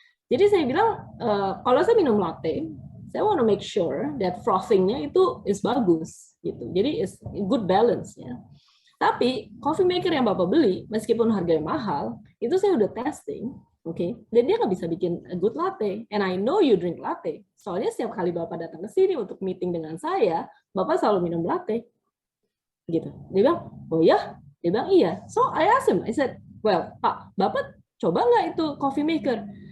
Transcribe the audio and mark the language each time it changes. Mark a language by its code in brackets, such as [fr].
[id] Jadi saya bilang kalau saya minum latte, saya [en] want to make sure that [id] frothingnya itu is bagus, gitu. Jadi [en] is good balance [id] ya. Tapi coffee maker yang Bapak beli, meskipun harganya mahal, itu saya udah testing. Oke, dan dia nggak bisa bikin [en] a good latte. And I know you drink latte. [id] Soalnya setiap kali Bapak datang ke sini untuk meeting dengan saya, Bapak selalu minum latte. Gitu. Dia bilang, oh ya? Dia bilang, iya. [en] So I asked him, I said, well, Pak, [id] Bapak coba nggak itu [en] coffee maker?